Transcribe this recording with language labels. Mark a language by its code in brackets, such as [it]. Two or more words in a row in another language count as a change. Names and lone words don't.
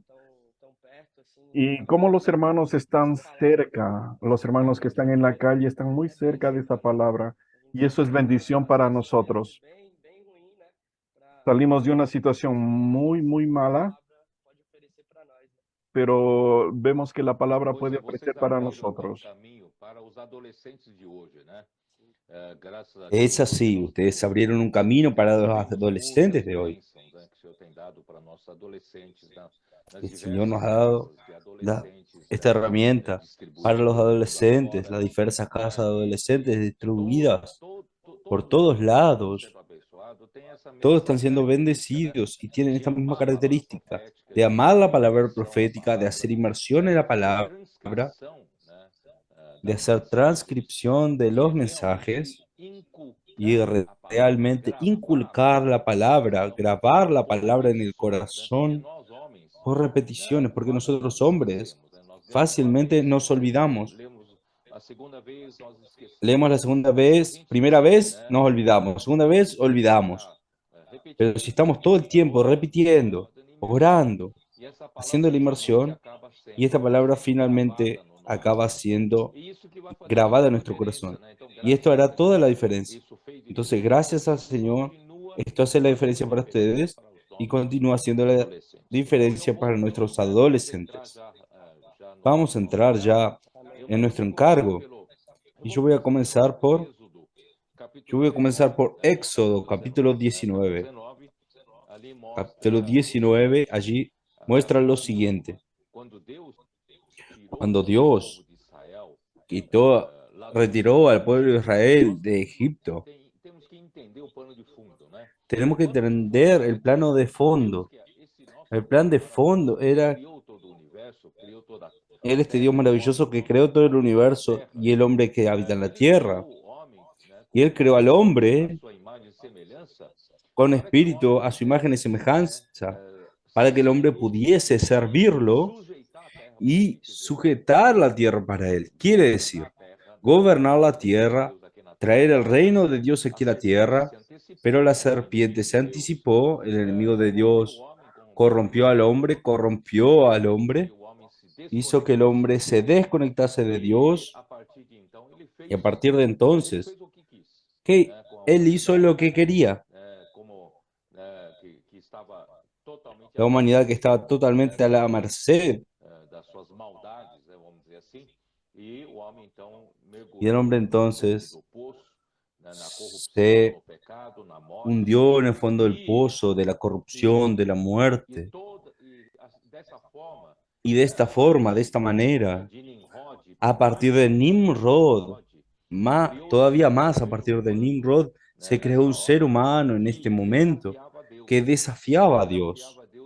[es] Y como los hermanos están cerca, los hermanos que están en la calle están muy cerca de esa palabra. Y eso es bendición para nosotros. Salimos de una situación muy, muy mala, pero vemos que la palabra puede ofrecer para nosotros. [pt] Para os adolescentes de hoje, né? Graças a [es] Es [pt] Deus, [es] así, ustedes abrieron un camino para los adolescentes de hoy. [pt] bênçãos, né, que o Senhor tem dado para nossos adolescentes nas [es] El Señor nos [pt] diversas [es] ha dado [pt] casas de [es] la- [pt] adolescentes [es] esta herramienta para los [pt] distribuídas mundo [es] adolescentes, las [pt] afora. [es] diversas casas de [pt] E [es] adolescentes distribuidas por [pt] todos [es] todos [pt] os irmãos que estão [es] lados. [pt] sendo abençoados têm essa [es] Todos [pt] mesma [es] están siendo [pt] característica, né? [es] bendecidos y tienen [pt] De [es] esta misma [pt] amar a palavra [es] característica [pt] profética, [es] de [pt] de [es] amar la [pt] fazer [es] palabra [pt] imersão na [es] profética, de [pt] palavra, [es] hacer inmersión en [pt] de [es] la [pt] fazer [es] palabra, [pt] transcrição, né, [es] de [pt] das [es] hacer [pt] mensagens [es] transcripción de [pt] e [es] los [pt] realmente [es] mensajes y [pt] inculcar a palavra, [es] realmente [pt] gravar a [es] inculcar [pt] palavra [es] la [pt] no [es] palabra, [pt] coração [es] grabar la [pt] por [es] palabra en el [pt] repetições, né? Porque [es] corazón [pt] nós homens, [es] por repeticiones, porque nosotros [pt] facilmente [es] hombres [pt] esquecemos, né? Nós lemos uma [es] fácilmente [pt] vez, [es] nos olvidamos. [pt] lemos a segunda vez, nós [es] Leemos [pt] esquecemos. [es] la segunda [pt] Mas se a [es] vez, [pt] gente, [es] primera vez [pt] né, [es] nos olvidamos, segunda vez olvidamos. [pt] ficar [es] Pero si [pt] repetindo, [es] estamos todo el tiempo [pt] orando, [es] repitiendo, [pt] dando imersão, [es] orando, [pt] e essa palavra [es] haciendo la [pt] finalmente [es] inmersión, [pt] acaba [es] y esta [pt] sendo [es] palabra [pt] gravada [es] finalmente [pt] no [es] acaba [pt] nosso, [es] siendo [pt] e isso que vai fazer [es] grabada [pt] toda [es] en [pt] a [es] nuestro [pt] diferença, [es] corazón. [pt] né? Então, [es] Y esto [pt] graças ao [es] hará toda [pt] Senhor, [es] la diferencia. [pt] isso fez [es] Entonces, [pt] diferença [es] gracias al [pt] e [es] Señor, [pt] continua [es] esto hace la [pt] fazendo [es] diferencia para [pt] diferença [es] ustedes [pt] para os [es] y [pt] nossos [es] continúa haciendo la [pt] adolescentes. Então, [es] diferencia para nuestros [pt] vamos entrar [es] adolescentes. [pt] já [es] Vamos a [pt] no [es] entrar [pt] encargo. [es] ya [pt] Eu [es] en [pt] vou, [es] nuestro [pt] começar [es] encargo. [pt] pelo, [es] Y yo voy a comenzar por, yo [pt] capítulo [es] voy a comenzar [pt] 19, [es] por [pt] né? [es] Éxodo, capítulo [pt] Capítulo [es] 19. [pt] 19, ali [es] Capítulo [pt] mostra [es] 19, allí muestra lo [pt] como [es] siguiente. [pt] quando Deus tirou [es] Cuando [pt] o povo [es] Dios [pt] de Israel [es] quitó, [pt] lá do [es] retiró al [pt] Egito, [es] pueblo de Israel de Egipto, [pt] temos que entender o pano de fundo, né? [es] tenemos que [pt] O pano de fundo [es] entender [pt] é [es] el plano de [pt] Deus, [es] fondo. [pt] que é esse nosso [es] El plan [pt] Deus [es] de fondo [pt] maravilhoso que [es] era [pt] criou todo o universo, criou toda a [es] Él, este Dios [pt] terra e o homem [es] maravilloso que creó todo el [pt] que habita na [es] universo [pt] terra. [es] y el hombre que habita en la [pt] Ele criou [es] tierra. [pt] o homem, né, [es] Y Él creó al [pt] a [es] hombre [pt] sua imagem e semelhança [es] con [pt] para que o [es] espíritu [pt] homem [es] a su imagen y [pt] pudesse, né, [es] semejanza, para que el hombre pudiese servirlo [pt] sujeitar a terra para [es] y [pt] ele, quer dizer, [es] sujetar la tierra para Él. Quiere [pt] governar a [es] decir, [pt] terra, [es] gobernar la [pt] trazer o reino de [es] tierra, [pt] Deus aqui na [es] traer [pt] terra. [es] el reino de [pt] Mas [es] Dios [pt] a [es] aquí a la [pt] serpente [es] tierra, [pt] se [es] pero [pt] antecipou, [es] la [pt] né, o inimigo [es] serpiente [pt] de [es] se [pt] Deus, [es] anticipó, el enemigo de [pt] corrompeu o [es] Dios [pt] homem, corrompeu a [es] corrompió al [pt] terra [es] hombre, [pt] e [es] corrompió al [pt] fez com que [es] hombre, [pt] o homem se [es] hizo que el [pt] desconectasse [es] hombre [pt] de [es] se [pt] Deus. [es] desconectase de [pt] E [es] Dios [pt] a partir de então [es] y a partir de [pt] ele [es] entonces, [pt] fez o que quis, [es] que [pt] né, com a [es] Él hizo lo [pt] humanidade, [es] que quería. [pt] como que estava totalmente à [es] La humanidad que [pt] mercê, [es] estaba totalmente a la merced, [pt] das suas maldades, né, vamos dizer assim, e o homem então [es] y el [pt] mergulhou [es] hombre [pt] no fundo [es] entonces [pt] do poço, [es] se hundió en el fondo del pozo de la corrupción, de la muerte. Y de esta forma, de esta manera, a partir de Nimrod, todavía más a partir de Nimrod, se creó un ser humano en este momento que desafiaba a Dios,